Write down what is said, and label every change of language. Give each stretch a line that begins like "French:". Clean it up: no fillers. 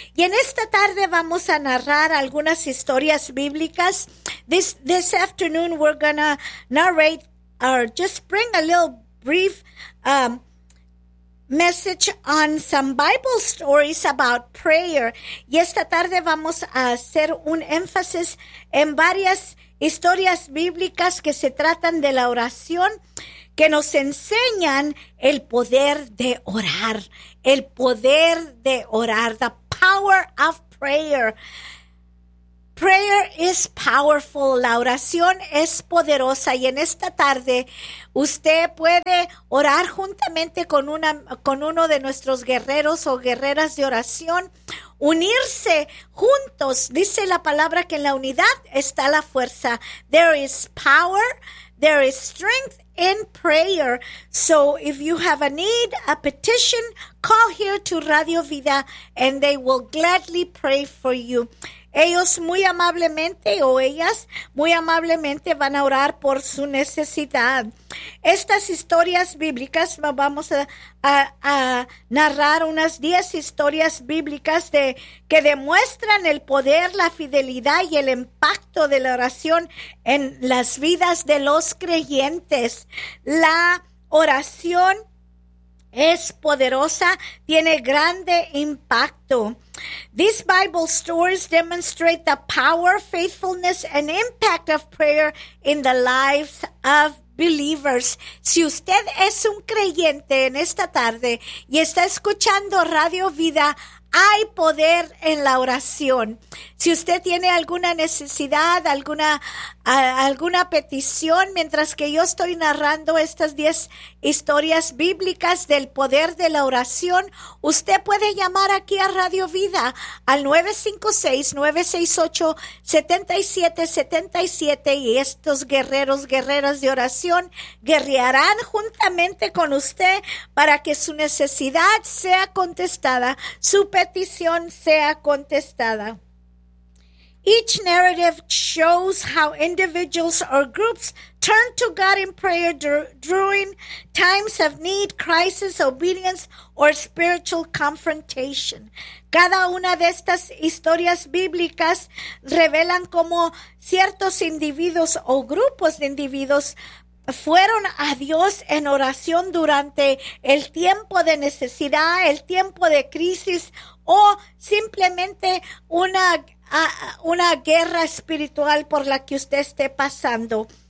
Spanish: Y en esta tarde vamos a narrar algunas historias bíblicas.
English: This afternoon we're gonna narrate or just bring a little brief message on some Bible stories about prayer.
Spanish: Y esta tarde vamos a hacer un énfasis en varias historias bíblicas que se tratan de la oración, que nos enseñan el poder de orar. El poder de orar,
English: the power of prayer. Prayer is powerful.
Spanish: La oración es poderosa. Y en esta tarde, usted puede orar juntamente con una, con uno de nuestros guerreros o guerreras de oración. Unirse juntos. Dice la palabra que en la unidad está la fuerza.
English: There is power. There is strength in prayer. So if you have a need, a petition, call here to Radio Vida and they will gladly pray for you.
Spanish: Ellos muy amablemente o ellas muy amablemente van a orar por su necesidad. Estas historias bíblicas, vamos a narrar unas 10 historias bíblicas de que demuestran el poder, la fidelidad y el impacto de la oración en las vidas de los creyentes. La oración es poderosa, tiene grande impacto.
English: These Bible stories demonstrate the power, faithfulness, and impact of prayer in the lives of believers.
Spanish: Si usted es un creyente en esta tarde y está escuchando Radio Vida, hay poder en la oración. Si usted tiene alguna necesidad, alguna petición, mientras que yo estoy narrando estas 10 historias bíblicas del poder de la oración, usted puede llamar aquí a Radio Vida al 956-968-7777 y estos guerreros, guerreras de oración guerrearán juntamente con usted para que su necesidad sea contestada, su petición sea contestada.
English: Each narrative shows how individuals or groups turn to God in prayer during times of need, crisis, obedience, or spiritual confrontation.
Spanish: Cada una de estas historias bíblicas revelan cómo ciertos individuos o grupos de individuos fueron a Dios en oración durante el tiempo de necesidad, el tiempo de crisis o simplemente una guerra espiritual por la que usted esté pasando.